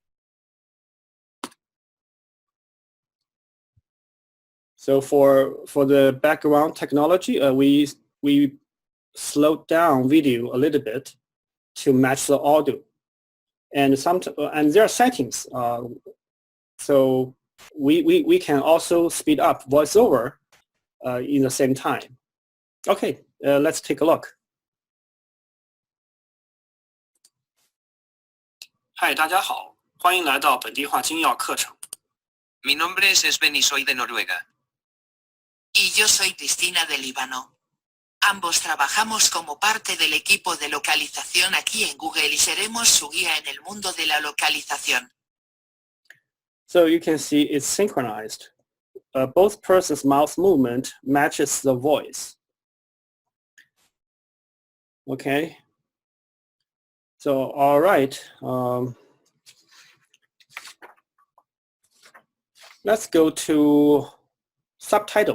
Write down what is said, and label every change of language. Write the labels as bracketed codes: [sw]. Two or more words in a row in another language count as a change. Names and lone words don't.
[en] So for the background technology, we slowed down video a little bit to match the audio, and there are settings. So we can also speed up voiceover in the same time. Okay, let's take a look. Hi, [zh] 大家好，欢迎来到本地化精要课程。 [es] Mi nombre es Sven y soy de Noruega. Y yo soy Cristina de Líbano. Ambos trabajamos como parte del equipo de localización aquí en Google y seremos su guía en el mundo de la localización. [en] So you can see it's synchronized. Both persons' mouth movement matches the voice. Okay. So all right. Let's go to subtitle.